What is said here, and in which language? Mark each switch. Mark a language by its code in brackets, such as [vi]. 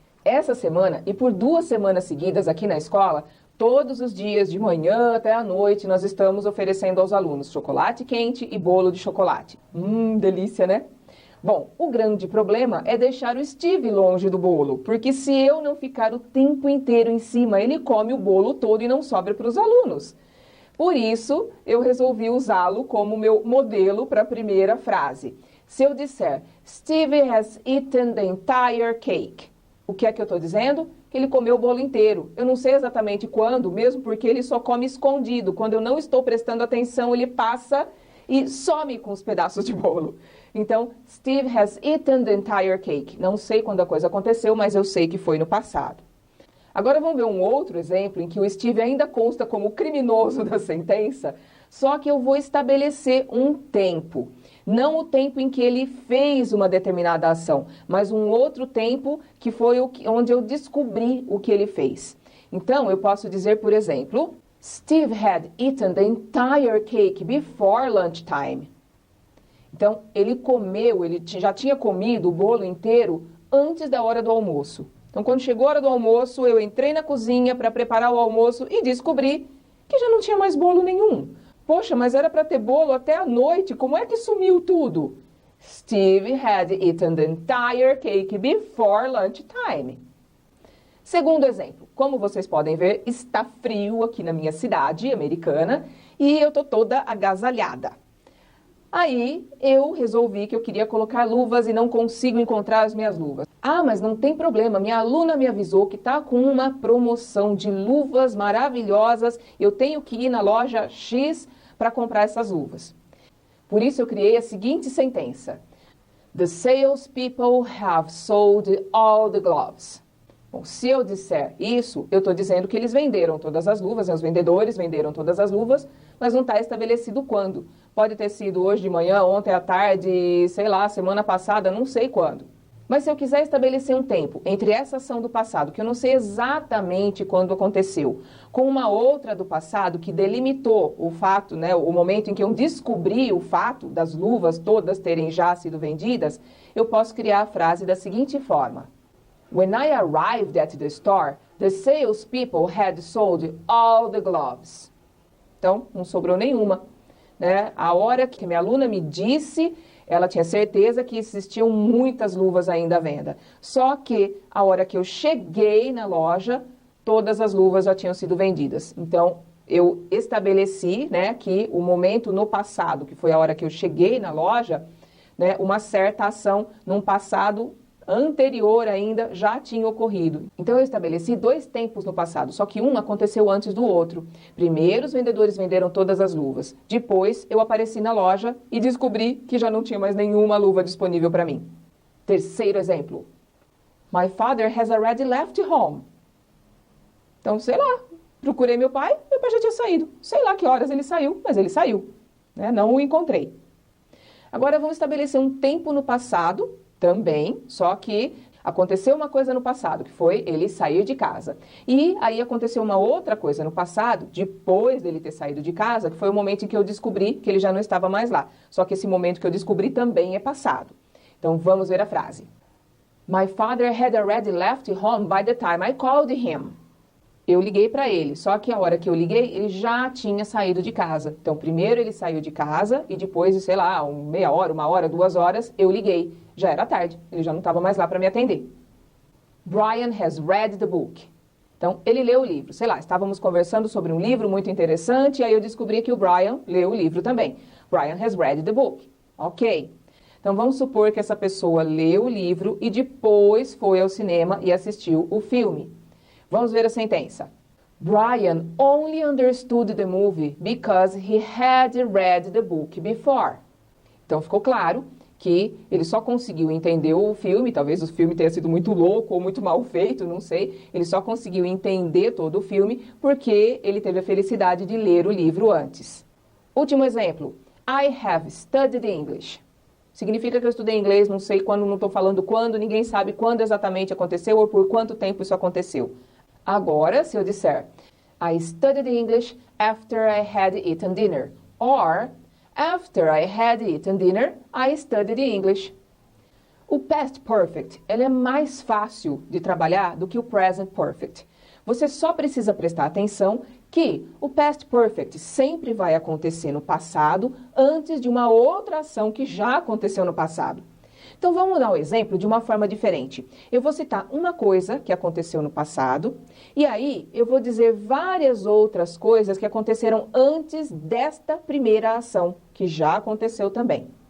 [pt] Essa semana, e por 2 semanas seguidas aqui na escola, todos os dias, de manhã até à noite, nós estamos oferecendo aos alunos chocolate quente e bolo de chocolate. Delícia, né? Bom, o grande problema é deixar o Steve longe do bolo, porque se eu não ficar o tempo inteiro em cima, ele come o bolo todo e não sobra para os alunos. Por isso, eu resolvi usá-lo como meu modelo para a primeira frase. Se eu disser, [en] Steve has eaten the entire cake. [pt] O que é que eu estou dizendo? Que ele comeu o bolo inteiro. Eu não sei exatamente quando, mesmo porque ele só come escondido. Quando eu não estou prestando atenção, ele passa e some com os pedaços de bolo. Então, [en] Steve has eaten the entire cake. [pt] Não sei quando a coisa aconteceu, mas eu sei que foi no passado. Agora vamos ver um outro exemplo em que o Steve ainda consta como criminoso da sentença, só que eu vou estabelecer um tempo. Não o tempo em que ele fez uma determinada ação, mas um outro tempo que foi onde eu descobri o que ele fez. Então, eu posso dizer, por exemplo, [en] Steve had eaten the entire cake before lunchtime. [pt] Então, ele já tinha comido o bolo inteiro antes da hora do almoço. Então, quando chegou a hora do almoço, eu entrei na cozinha para preparar o almoço e descobri que já não tinha mais bolo nenhum. Poxa, mas era para ter bolo até a noite, como é que sumiu tudo? [en] Steve had eaten the entire cake before lunchtime. [pt] Segundo exemplo, como vocês podem ver, está frio aqui na minha cidade americana e eu tô toda agasalhada. Aí eu resolvi que eu queria colocar luvas e não consigo encontrar as minhas luvas. Ah, mas não tem problema, minha aluna me avisou que está com uma promoção de luvas maravilhosas, eu tenho que ir na loja X para comprar essas luvas. Por isso eu criei a seguinte sentença. [en] The salespeople have sold all the gloves. [pt] Bom, se eu disser isso, eu estou dizendo que eles venderam todas as luvas, os vendedores venderam todas as luvas, mas não está estabelecido quando. Pode ter sido hoje de manhã, ontem à tarde, sei lá, semana passada, não sei quando. Mas se eu quiser estabelecer um tempo entre essa ação do passado, que eu não sei exatamente quando aconteceu, com uma outra do passado que delimitou o fato, né, o momento em que eu descobri o fato das luvas todas terem já sido vendidas, eu posso criar a frase da seguinte forma. [en] When I arrived at the store, the salespeople had sold all the gloves. [pt] Então, não sobrou nenhuma. Né? A hora que minha aluna me disse, ela tinha certeza que existiam muitas luvas ainda à venda. Só que a hora que eu cheguei na loja, todas as luvas já tinham sido vendidas. Então, eu estabeleci, né, que o momento no passado, que foi a hora que eu cheguei na loja, né, uma certa ação num passado anterior ainda já tinha ocorrido. Então eu estabeleci 2 tempos no passado, só que um aconteceu antes do outro. Primeiro os vendedores venderam todas as luvas. Depois eu apareci na loja e descobri que já não tinha mais nenhuma luva disponível para mim. Terceiro exemplo. [en] My father has already left home. [pt] Então, sei lá, procurei meu pai já tinha saído. Sei lá que horas ele saiu, mas ele saiu. Né? Não o encontrei. Agora vamos estabelecer um tempo no passado também, só que aconteceu uma coisa no passado, que foi ele sair de casa. E aí aconteceu uma outra coisa no passado, depois dele ter saído de casa, que foi o momento em que eu descobri que ele já não estava mais lá. Só que esse momento que eu descobri também é passado. Então vamos ver a frase. [en] My father had already left home by the time I called him. [pt] Eu liguei para ele, só que a hora que eu liguei, ele já tinha saído de casa. Então, primeiro ele saiu de casa e depois de, sei lá, meia hora, 1 hora, 2 horas, eu liguei. Já era tarde, ele já não estava mais lá para me atender. [en] Brian has read the book. [pt] Então, ele leu o livro. Sei lá, estávamos conversando sobre um livro muito interessante e aí eu descobri que o Brian leu o livro também. [en] Brian has read the book. [pt] Ok. Então, vamos supor que essa pessoa leu o livro e depois foi ao cinema e assistiu o filme. Vamos ver a sentença. [en] Brian only understood the movie because he had read the book before. [pt] Então, ficou claro que ele só conseguiu entender o filme, talvez o filme tenha sido muito louco ou muito mal feito, não sei. Ele só conseguiu entender todo o filme porque ele teve a felicidade de ler o livro antes. Último exemplo. [en] I have studied English. [pt] Significa que eu estudei inglês, não sei quando, não estou falando quando, ninguém sabe quando exatamente aconteceu ou por quanto tempo isso aconteceu. Agora, se eu disser, [en] I studied English after I had eaten dinner. Or, after I had eaten dinner, I studied English. [pt] O past perfect, ele é mais fácil de trabalhar do que o present perfect. Você só precisa prestar atenção que o past perfect sempre vai acontecer no passado antes de uma outra ação que já aconteceu no passado. Então vamos dar um exemplo de uma forma diferente. Eu vou citar uma coisa que aconteceu no passado e aí eu vou dizer várias outras coisas que aconteceram antes desta primeira ação, que já aconteceu também.